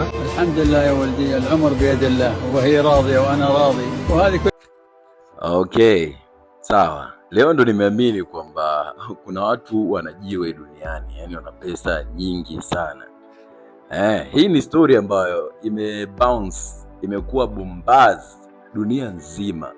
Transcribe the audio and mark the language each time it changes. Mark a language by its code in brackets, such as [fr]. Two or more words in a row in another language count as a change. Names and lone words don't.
[ar] الحمد لله يا ولدي، العمر بيد الله وهي راضية وأنا راضي وهذه كل. [sw] Okay, sawa. Leo ndo nimeamini kwamba kuna watu wanajiwe duniani, yani wana pesa nyingi sana. Hii ni story ambayo imekuwa bombaz dunia nzima.